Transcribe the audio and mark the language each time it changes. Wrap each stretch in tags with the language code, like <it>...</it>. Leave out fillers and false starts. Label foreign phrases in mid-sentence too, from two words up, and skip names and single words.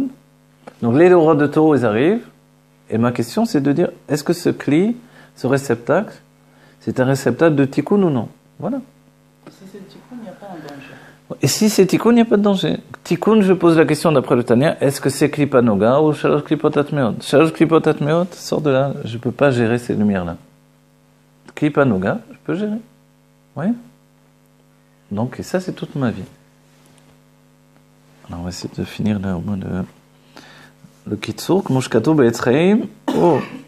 <fr>Donc les auras de Tohu, ils arrivent. Et ma question, c'est de dire, est-ce que ce kli, ce réceptacle, c'est un réceptacle de Tikkun ou non? Voilà. Si c'est le Tikkun, il n'y a pas un danger. Et si c'est tikkun, il n'y a pas de danger. Tikkun, je pose la question d'après le Tanya, est-ce que c'est</fr> <he>קליפת נוגה</he> <fr>ou</fr> <he>שלוש קליפות הטמאות? שלוש קליפות הטמאות,</he> <fr>sort de là, je ne peux pas gérer ces lumières-là.</fr> <he>קליפת נוגה, je peux gérer.</he> <fr>Oui. Donc, et ça, c'est toute ma vie. Alors, on va essayer de finir là, au moins le Kitsour, Mushkato Be'etzreim. Oh.</fr>